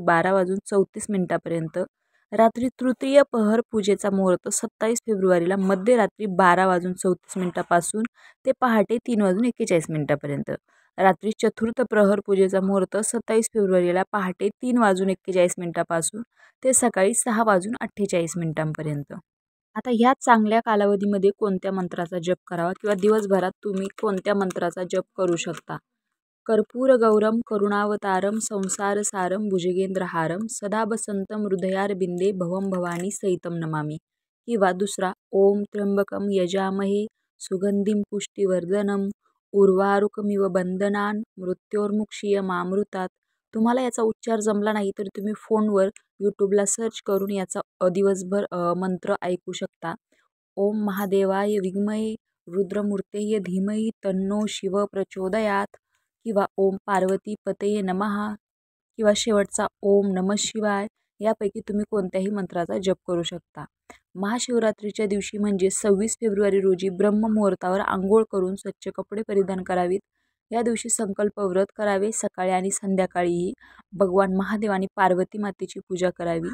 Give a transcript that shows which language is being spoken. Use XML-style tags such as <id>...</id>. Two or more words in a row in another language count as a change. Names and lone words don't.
<mr>12:34 रात्री तृतीय प्रहर पूजेचा मुहूर्त 27 फेब्रुवारीला मध्यरात्री 12:34 ते पहाटे 3:41 रात्री चतुर्थ प्रहर पूजेचा मुहूर्त 27 फेब्रुवारीला पहाटे 3:41 ते सकाळी 6:48 आता ह्या चांगल्या कालावधीमध्ये कोणत्या मंत्राचा जप करावा किंवा दिवसभरात तुम्ही कोणत्या मंत्राचा जप करू शकता?</mr> <sa>कर्पूर गौरम करुणावतारम संसारसारम भुजगेंद्रहारम सदा बसंतम हृदयारविंदे भवम भवानी सहितम नमामि.</sa> <mr>किंवा दुसरा</mr> <sa>ओम त्र्यंबकम यजामहे सुगंधिम पुष्टिवर्धनम उर्वारुकमिव बंधनान मृत्योर्मुक्षीयमामृतात.</sa> <mr>तुम्हाला याचा उच्चार जमला नाही तर तुम्ही फोनवर यूट्यूबला सर्च करून याचा दिवसभर मंत्र ऐकू शकता.</mr> <sa>ओम महादेवाय विद्महे रुद्रमूर्तेय धीमहि तन्नो शिव प्रचोदयात. किंवा ओम पार्वती पतये नमः.</sa> <mr>किंवा शेवटचा</mr> <sa>ओम नमः शिवाय.</sa> <mr>यापैकी तुम्ही कोणत्याही मंत्राचा जप करू शकता. महाशिवरात्रीच्या दिवशी म्हणजे 26 फेब्रुवारी रोजी ब्रह्ममुहूर्तावर आंघोळ करून स्वच्छ कपडे परिधान करावीत. या दिवशी संकल्प व्रत करावे. सकाळी आणि संध्याकाळीही भगवान महादेव आणि पार्वती मातेची पूजा करावी.</mr>